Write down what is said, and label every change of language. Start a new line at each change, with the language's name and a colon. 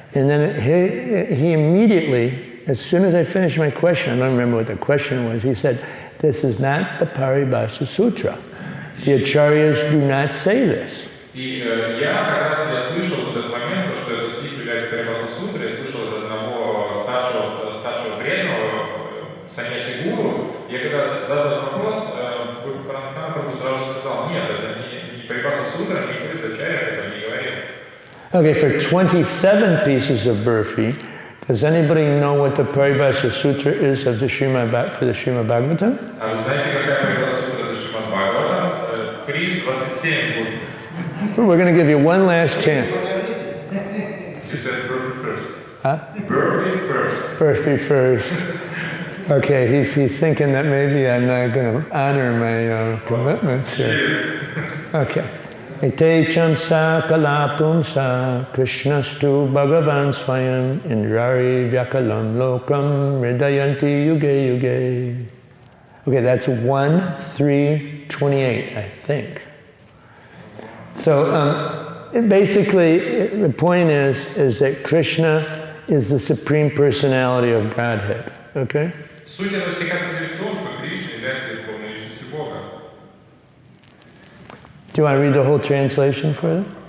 English: And then he immediately, as soon as I finished my question, I don't remember what the question was, he said, "This is not the Paribhasa Sutra. The acharyas do not say this."
Russian: И я как раз слышал в этот момент, что этот стих является Парибхаса Сутрой, я слышал от одного старшего преданного, саньяси гуру. Я когда задал этот вопрос, Гопи Паранадхана Прабху сразу сказал: нет, это не Парибхаса Сутра, никто из ачарьев этого не говорил.
English: Okay, for 27 pieces of burfi, does anybody know what the Paribhasa Sutra is for the Srimad Bhagavatam?
Russian: А вы знаете, какая Парибхаса Сутра для Шримад Бхагаватам? Приз 27 будет.
English: We're going to give you one last chance. She said burfi first. Huh? Burfi first. Burfi first. Okay, he's thinking that maybe I'm not going to honor my commitments here. Okay.
Sanskrit: Ete chamsa kalapumsa Krishnastu Bhagavan Swayam Indrari Vyakalam Lokam Hridayanti Yuge Yuge.
English: Okay, that's 1:3:28, I think. So basically, the point is that Krishna is the Supreme Personality of Godhead. Okay?
Russian: Суть этого стиха состоит в том, что Кришна является верховной личностью Бога.
English: Do you want to read the whole translation for them?